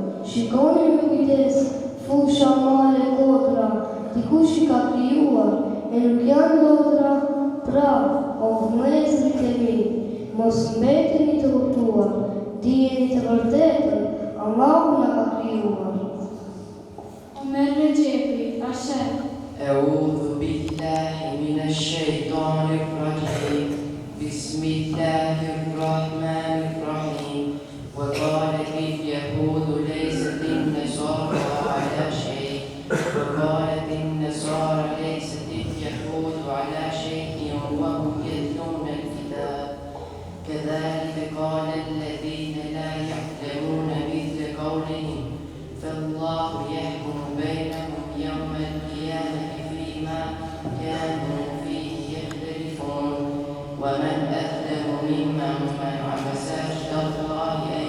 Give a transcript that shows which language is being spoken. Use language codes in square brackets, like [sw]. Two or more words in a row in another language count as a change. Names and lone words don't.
[sq] Shikoni me kujdes, fusha male kodra, dikush i ka krijuar, e nuk janë lodra. Pra, o vëllezërit e mi, mos mbeteni të hutuar, dijeni të vërtetën, Allahu na ka krijuar. Omer Rexhepi, Asher. [ar] أعوذ بالله من الشيطان الرجيم بسم الله الرحمن الرحيم وقالت اليهود ليست النصارى على شيء وقالت النصارى ليست اليهود على شيء وهم يتلون الكتاب كذلك قال الذين لا يعلمون مثل قولهم فالله يحكم بينهم يوم القيامة فيما كانوا فيه يختلفون ومن أظلم ممن منع مساجد الله